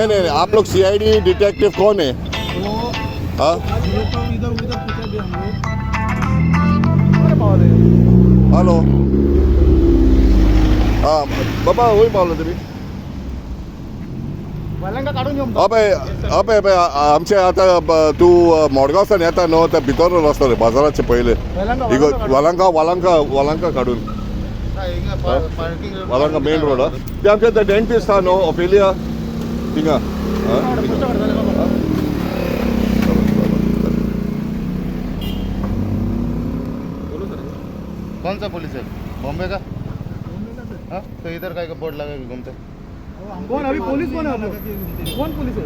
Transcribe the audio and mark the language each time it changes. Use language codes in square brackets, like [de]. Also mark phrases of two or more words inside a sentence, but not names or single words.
[hi] नहीं आप लोग [en] CID detective [hi] कौन है? हाँ हेलो हाँ बाबा वही बोल रहे थे। [kok] अबे आमचे आता तू मोडगावसान येता न्हू, त्या भितर रस्तो रे बाजाराचे पयले वालांका काडून वालांका [en] main road [kok] ते आमचे ते डेंटिस्ट हा न्हू ऑफेलिया थिंगा। [hi] कौन सा पुलिस है? बॉम्बे का? हाँ तो इधर का बोर्ड लगा के घूमते कौन? अभी पुलिस कौन है? कौन पुलिस है?